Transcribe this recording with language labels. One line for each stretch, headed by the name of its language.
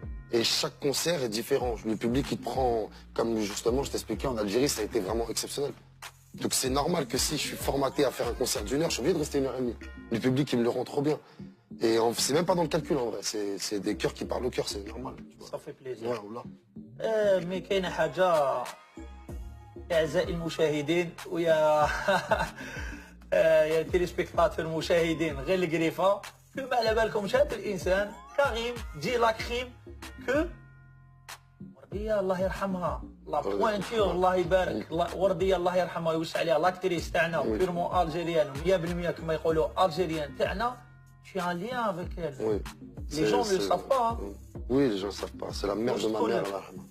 French: Et chaque concert est différent. Le public, il te prend, comme justement je t'expliquais, en Algérie, ça a été vraiment exceptionnel. Donc c'est normal que si je suis formaté à faire un concert d'1 heure, je suis obligé de rester 1h30. Le public, il me le rend trop bien. Et c'est même pas dans le calcul en vrai, c'est des cœurs qui parlent au cœur, c'est normal. Tu vois. Ça fait plaisir. Ouais,
Arabic: mais كاينه حاجه اعزائي المشاهدين ويا يا تيليسبيكتاتور المشاهدين غير القريفه كما على بالكم هذا الانسان كريم دي لا كريم كو ورديه الله يرحمها لا بوانتور الله يبارك ورديه الله يرحمها ويوسع عليها لاكتريس تاعنا بيرمون الجيريان 100% كما يقولوا الجيريان تاعنا.
French: Tu as un lien avec elle. Oui. Les gens ne le savent pas. Hein. Oui, les gens ne savent pas. C'est la mère de ma mère,
Arabic: Allah yarhamha.